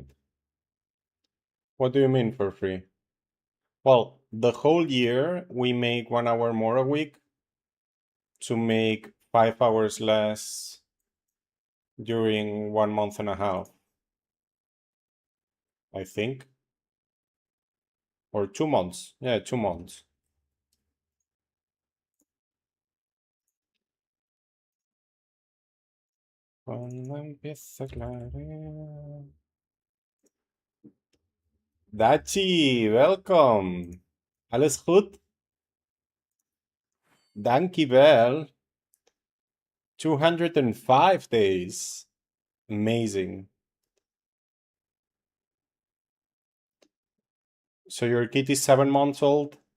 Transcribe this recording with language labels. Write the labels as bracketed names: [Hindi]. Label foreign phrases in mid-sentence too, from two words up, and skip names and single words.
[English] What do you mean for free? Well, the whole year we make 1 hour more a week. to make 5 hours less during 1.5 months, I think. Or 2 months. Yeah, 2 months. [Spanish] Cuando empieza a clarear. [English] Dachi, welcome. [Dutch] Alles goed? Dankjewel. [English] 205 days. Amazing. So your kid is 7 months old?